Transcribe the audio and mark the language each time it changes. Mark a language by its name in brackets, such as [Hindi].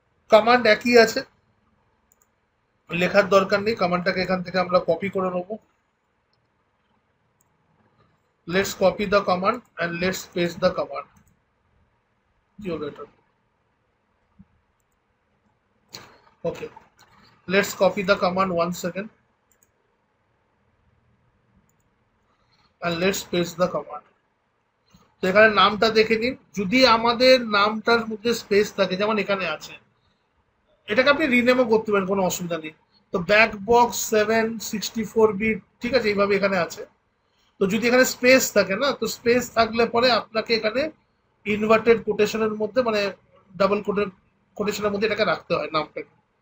[Bangla] Command একই আছে, লেখার দরকার নেই, কমান্ডটাকে এখান থেকে আমরা কপি করে নেবো। [English] Let's copy the command and let's paste the command, okay. Let's copy the command once again and let's paste the command. [Bangla] তো এখানে নামটা দেখে নিন, যদি আমাদের নামটার মধ্যে স্পেস থাকে যেমন এখানে আছে, এটাকে আপনি রিনেমও করতে পারেন, কোনো অসুবিধা নেই। তো ব্যাক বক্স 764 বিট, ঠিক আছে, এইভাবে এখানে আছে। তো যদি এখানে স্পেস থাকে না, তো স্পেস থাকলে পরে আপনাকে এখানে ইনভার্টেড কোটেশনের মধ্যে, মানে ডাবল কোটেশনের মধ্যে এটাকে রাখতে হয় নামটাকে।